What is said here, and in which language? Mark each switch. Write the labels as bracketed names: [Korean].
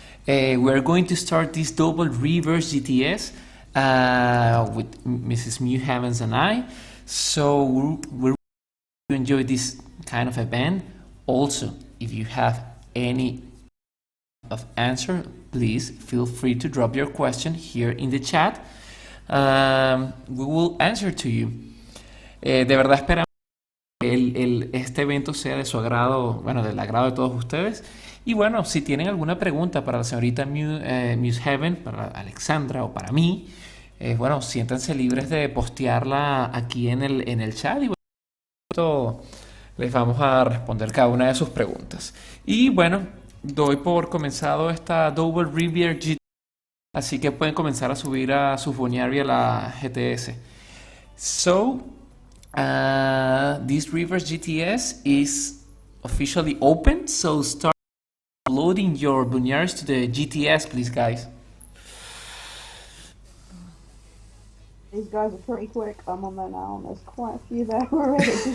[English] We're going to start this double reverse GTS with Mrs. MewGives and I. So we're going to enjoy this kind of event. Also, if you have any of answer, please feel free to drop your question here in the chat. We will answer to you. [Spanish] De verdad esperamos que este evento sea de su agrado, bueno, del agrado de todos ustedes. Y bueno, si tienen alguna pregunta para la señorita MewGives, para Alexandra o para mí, bueno, siéntanse libres de postearla aquí en el chat y bueno, les vamos a responder cada una de sus preguntas. Y bueno, doy por comenzado esta Double Reverse GTS, así que pueden comenzar a subir a sus Buneary a la GTS. [English] So, this reverse GTS is officially open, so start uploading your Bunearies to the GTS, please, guys. These guys are pretty quick. I'm on there now, and there's quite a few there already.